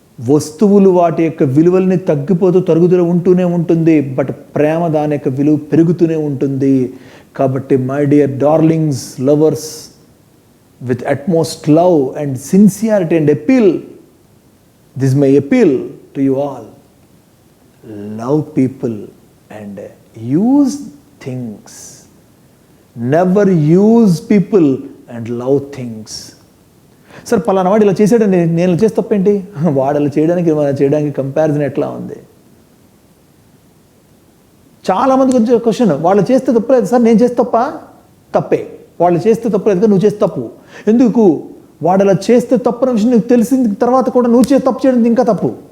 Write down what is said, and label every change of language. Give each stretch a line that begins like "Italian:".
Telugu: వస్తువులు వాటి యొక్క విలువల్ని తగ్గిపోతూ తరుగుతూ ఉంటూనే ఉంటుంది, బట్ ప్రేమ దాని యొక్క విలువ పెరుగుతూనే ఉంటుంది.
English: కాబట్టి my dear darlings, lovers, with utmost love and sincerity and appeal, this is my appeal to you all. Love people and use things. Never use people and love things.
Telugu: Sir పలానా వాడు ఇలా చేసాడండి, నేను చేసి తప్పేంటి? వాడు అలా చేయడానికి కంపారిజన్ ఎట్లా ఉంది? చాలామందికి వచ్చే క్వశ్చన్, వాళ్ళు చేస్తే తప్పలేదు సార్, నేను చేస్తే తప్పే. వాళ్ళు చేస్తే తప్పలేదు కదా, నువ్వు చేస్తే తప్పు. ఎందుకు? వాడు అలా చేస్తే తప్పు అనే విషయం నీకు తెలిసిన తర్వాత కూడా నువ్వు తప్పు చేయడం ఇంకా తప్పు.